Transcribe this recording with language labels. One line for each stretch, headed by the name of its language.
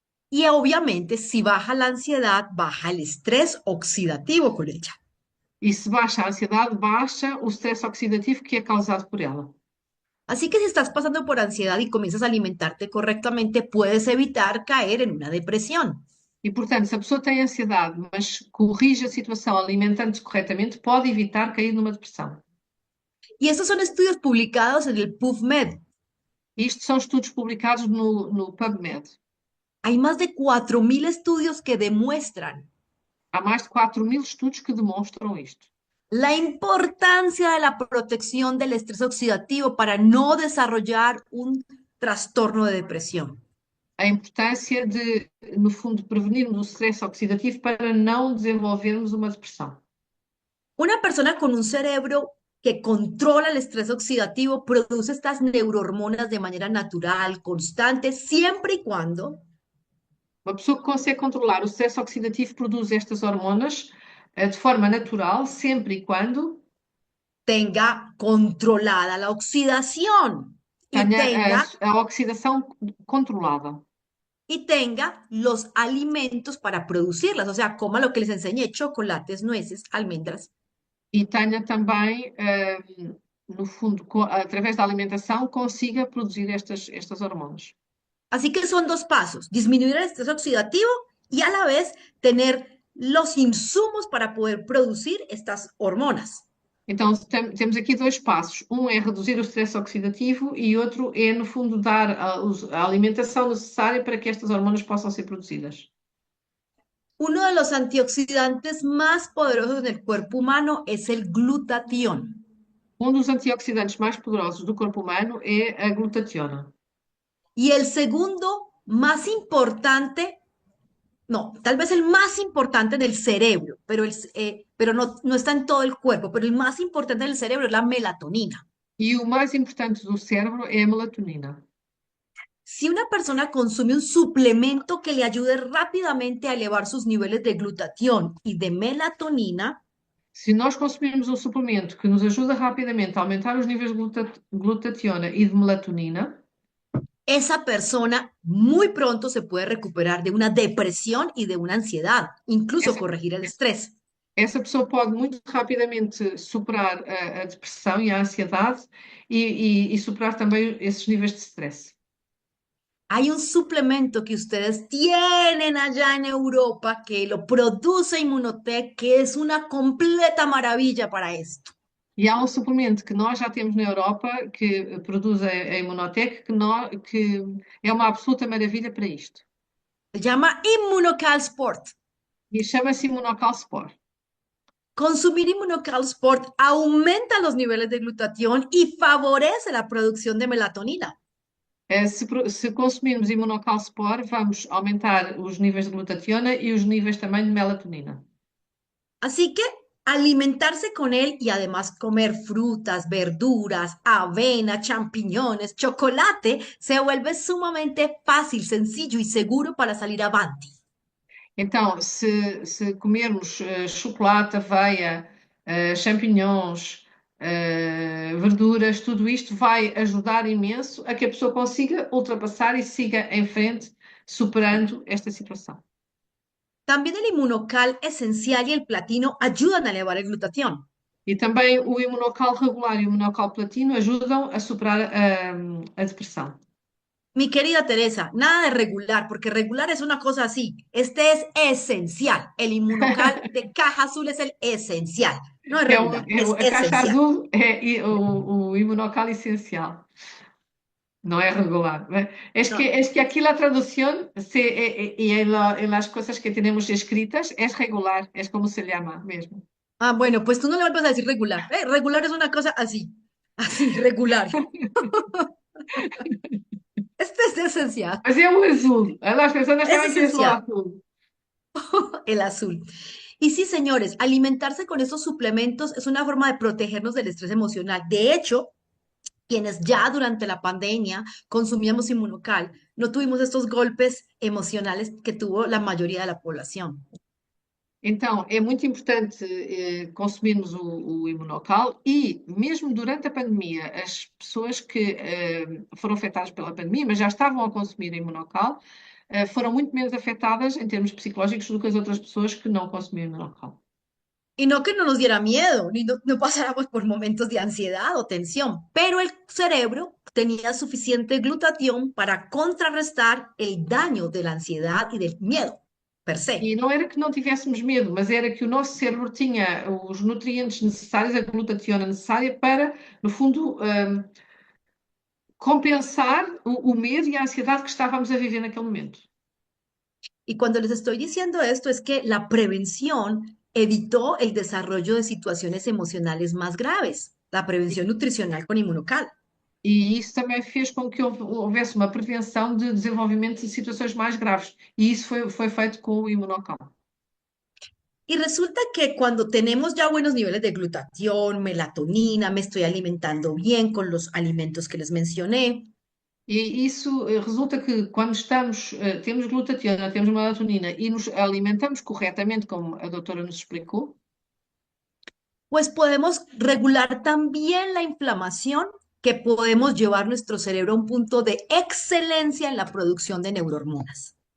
Spanish: Y obviamente, si baja la ansiedad, baja el estrés oxidativo con ella.
Portuguese: E se baixa a ansiedade, baixa o stress oxidativo que é causado por ela.
Spanish: Así que si estás pasando por ansiedad y comienzas a alimentarte correctamente, puedes evitar caer en una depresión.
Portuguese: E, portanto, se a pessoa tem ansiedade, mas corrige a situação alimentando-se corretamente, pode evitar cair numa depressão.
Spanish: Y estos son estudios publicados en el PubMed.
Portuguese: Isto são estudos publicados no PubMed.
Spanish: Hay más de 4.000 estudios que demuestran
Portuguese: Há mais de 4.000 estudos que demonstram isto.
Spanish: la importancia de la protección del estrés oxidativo para no desarrollar un trastorno de depresión.
Portuguese: A importância de, no fundo, prevenirmos o stress oxidativo para não desenvolvermos uma depressão.
Spanish: Una persona con un cerebro que controla el estrés oxidativo produce estas neurohormonas de manera natural, constante, siempre y cuando
Portuguese: Uma pessoa que consegue controlar o stress oxidativo produz estas hormonas de forma natural, sempre e quando
Spanish: tenga controlada la oxidación
Portuguese: tenha a oxidação controlada.
Spanish: y tenga los alimentos para producirlas, o sea, coma lo que les enseñé, chocolates, nueces, almendras.
Portuguese: E tenha também, no fundo, através da alimentação, consiga produzir estas hormonas.
Spanish: Así que son dos pasos, disminuir el estrés oxidativo y a la vez tener los insumos para poder producir estas hormonas.
Portuguese: Então, temos aqui dois passos. Um é reduzir o stress oxidativo e outro é, no fundo, dar a alimentação necessária para que estas hormonas possam ser produzidas.
Spanish: Uno de los antioxidantes más poderosos en el cuerpo humano es el glutatión.
Portuguese: Um dos antioxidantes mais poderosos do corpo humano é a glutationa.
Spanish: Y el segundo más importante, no, tal vez el más importante en el cerebro, pero no está en todo el cuerpo, pero el más importante en el cerebro es la melatonina.
Portuguese: E o mais importante do cérebro é a melatonina.
Spanish: Si una persona consume un suplemento que le ayude rápidamente a elevar sus niveles de glutatión y de melatonina,
Portuguese: Se nós consumirmos um suplemento que nos ajuda rapidamente a aumentar os níveis de glutationa e de melatonina,
Spanish: esa persona muy pronto se puede recuperar de una depresión y de una ansiedad, incluso corregir el estrés.
Portuguese: essa pessoa pode muito rapidamente superar a depressão e a ansiedade e superar também esses níveis de stress.
Spanish: Hay un suplemento que ustedes tienen allá en Europa que lo produce Immunotec, que es una completa maravilla para esto.
Portuguese: E há um suplemento que nós já temos na Europa que produz a Immunotec que é uma absoluta maravilha para isto.
Spanish: Se llama Immunocal Sport.
Portuguese: E chama-se Immunocal Sport.
Spanish: Consumir Immunocal Sport aumenta los niveles de glutatión y favorece la producción de melatonina.
Portuguese: Se consumirmos Immunocal Sport, vamos aumentar os níveis de glutationa e os níveis também de melatonina.
Spanish: Así que alimentarse con él y además comer frutas, verduras, avena, champiñones, chocolate, se vuelve sumamente fácil, sencillo y seguro para salir avanti.
Portuguese: Então, se comermos chocolate, aveia, champignons, verduras, tudo isto vai ajudar imenso a que a pessoa consiga ultrapassar e siga em frente, superando esta situação.
Spanish: También el Immunocal esencial y el platino ayudan a elevar el glutatión.
Portuguese: E também o Immunocal regular e o Immunocal platino ajudam a superar a depressão.
Spanish: Mi querida Teresa, nada de regular, porque regular es una cosa así. Este es esencial. El Immunocal de caja azul es el esencial. No es regular, es
Portuguese: a caixa
Spanish: esencial.
Portuguese: azul é o Immunocal essencial.
Spanish: No es regular. Es que aquí la traducción y en las cosas que tenemos escritas es regular, es como se llama mismo. Ah, bueno, pues tú no le vuelvas a decir regular. Regular es una cosa así, así, regular. Este es esencial,
Portuguese: Mas é o azul.
Spanish: Las personas Es saben que es lo esencial.
Portuguese: azul.
Spanish: el azul. Y sí, señores, alimentarse con estos suplementos es una forma de protegernos del estrés emocional. De hecho, quienes ya durante la pandemia consumíamos Inmunocal, no tuvimos estos golpes emocionales que tuvo la mayoría de la población.
Portuguese: Então, é muito importante consumirmos o Imunocal e, mesmo durante a pandemia, as pessoas que foram afetadas pela pandemia, mas já estavam a consumir Imunocal, foram muito menos afetadas em termos psicológicos do que as outras pessoas que não consumiam Imunocal.
Spanish: Y no que no nos diera miedo, ni no pasáramos por momentos de ansiedad o tensión, pero el cerebro tenía suficiente glutatión para contrarrestar el daño de la ansiedad y del miedo, per se.
Portuguese: E não era que não tivéssemos medo, mas era que o nosso cérebro tinha os nutrientes necessários, a glutationa necessária para, no fundo, compensar o medo e a ansiedade que estávamos a viver naquele momento.
Spanish: Y cuando les estoy diciendo esto es que la prevención evitó el desarrollo de situaciones emocionales más graves, la prevención nutricional con Inmunocal.
Portuguese: E isso também fez com que houvesse uma prevenção de desenvolvimento de situações mais graves. E isso foi feito com o Imunocal.
Spanish: Y resulta que cuando tenemos ya buenos niveles de glutatión, melatonina, me estoy alimentando bien con los alimentos que les mencioné,
Portuguese: E isso resulta que quando temos glutationa, temos melatonina e nos alimentamos corretamente, como a doutora nos explicou,
Spanish: pues podemos regular también la inflamación, que podemos llevar nuestro cerebro a un punto de excelencia en la producción de neurohormonas.